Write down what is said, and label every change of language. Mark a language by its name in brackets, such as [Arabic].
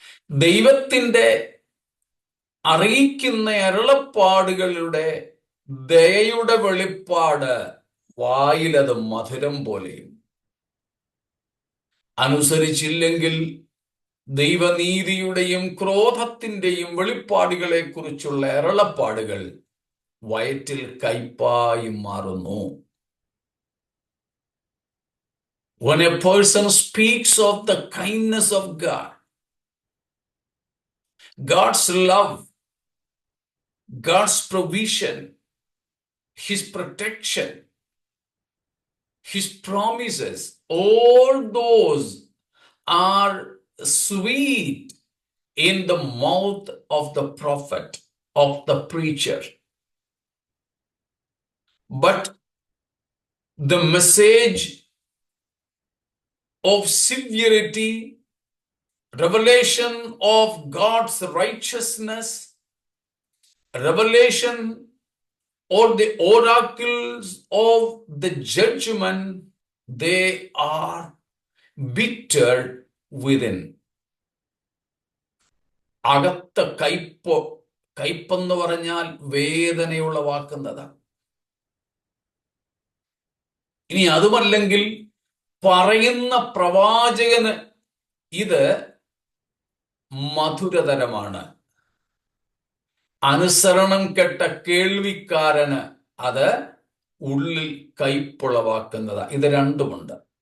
[Malayalam] ദൈവത്തിന്റെ അറിയിക്കുന്ന അരുളപ്പാടുകളുടെ ദയയുടെ വെളിപ്പാട് വായിലത് മധുരം പോലെയും, അനുസരിച്ചില്ലെങ്കിൽ ദൈവനീതിയുടെയും ക്രോധത്തിന്റെയും വെളിപ്പാടുകളെ കുറിച്ചുള്ള അരുളപ്പാടുകൾ വയറ്റിൽ കയ്പായി മാറുന്നു. [English] When a person speaks of the kindness of God, God's love, God's provision, His protection, His promises, all those are sweet in the mouth of the prophet, of the preacher. But the message of severity, revelation of God's righteousness, revelation or the oracles of the judgment, they are bitter within. [Malayalam] അകത്ത കയ്പെന്ന് പറഞ്ഞാൽ വേദനയുളവാക്കുന്നതാണ്. ഇനി അതുമല്ലെങ്കിൽ പറയുന്ന പ്രവാചകന് ഇത് മധുരതരമാണ്, അനുസരണം കെട്ട കേൾവിക്കാരന് അത് ഉള്ളിൽ കയ്പുളവാക്കുന്നതാണ്. ഇത് രണ്ടുമുണ്ട്.